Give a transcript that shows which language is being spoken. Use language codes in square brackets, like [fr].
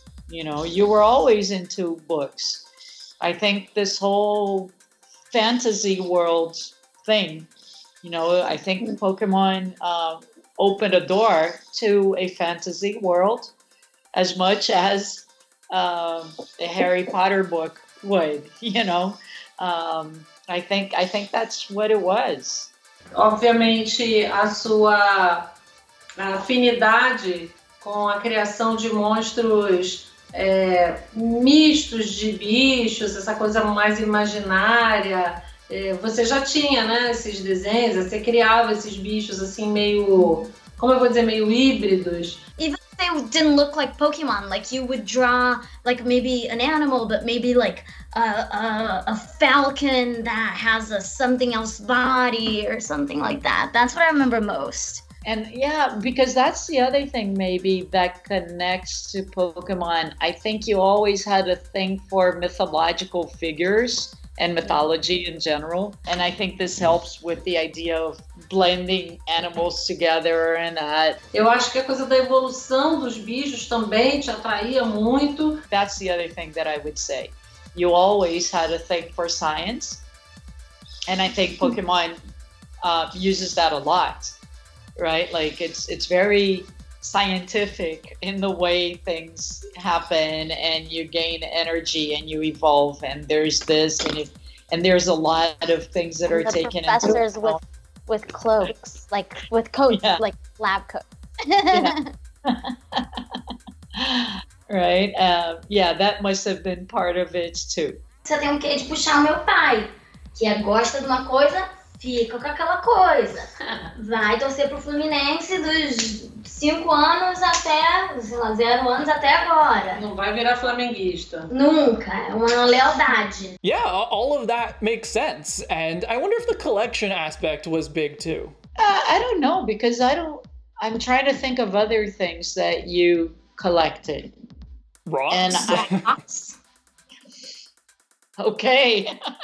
[en] You know, you were always into books. I think this whole fantasy world thing, you know, I think Pokemon opened a door to a fantasy world as much as a Harry Potter book would, you know. I think that's what it was. [pt] Obviamente, a sua afinidade com a criação de monstros mistos de bichos, essa coisa mais imaginária. Você já tinha, né, esses desenhos, você criava esses bichos assim meio, como eu vou dizer, meio híbridos. [en] Even if they didn't look like Pokemon, like you would draw like maybe an animal, but maybe like a falcon that has a something else body or something like that. That's what I remember most. And yeah, because that's the other thing maybe that connects to Pokemon. I think you always had a thing for mythological figures and mythology in general. And I think this helps with the idea of blending animals together and that. [pt] Eu acho que a coisa da evolução dos bichos também te atraía muito. [en] That's the other thing that I would say. You always had a thing for science. And I think Pokemon uses that a lot. Right? Like it's very scientific in the way things happen and you gain energy and you evolve and there's this and there's a lot of things that are taken into professors with cloaks, like with coats, like lab coats. Right? Yeah, that must have been part of it too. [pt] Você tem um quê de puxar o meu pai, que gosta de uma coisa, fica com aquela coisa. Vai torcer pro Fluminense dos 5 anos até, sei lá, 0 anos até agora. Não vai virar flamenguista. Nunca. É uma lealdade. [en] Yeah, all of that makes sense. And I wonder if the collection aspect was big too. I don't know, because I I'm trying to think of other things that you collected. Rocks? And okay.